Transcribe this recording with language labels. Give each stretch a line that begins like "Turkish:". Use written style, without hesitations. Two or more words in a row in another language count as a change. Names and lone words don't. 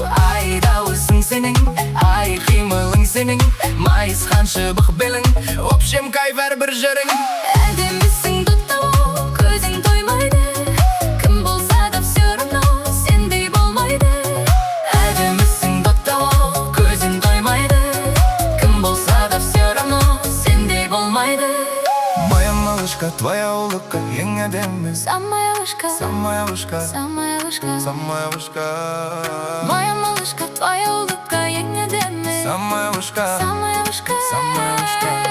Kazakh: Ай, дауысың сенің, ай, қимылың сенің, майысқан шыбық белің,
Russian: общем кайф
Kazakh: әрбір жырың. Әдемісің доттау, көзің тоймайды. Кім болса да
Russian: все равно,
Kazakh: сендей болмайды. Әдемісің доттау, көзің тоймайды. Кім болса да
Russian: все равно,
Kazakh: сендей болмайды.
Russian: Моя малышка, твоя улыбка,
Kazakh: ең әдемі.
Russian: Самая вышка, Самая вышка, самая вышка. самая вышка, Моя малышка, твоя улыбка,
Kazakh: ең әдемі,
Russian: самая вышка, самая вышка. самая вышка.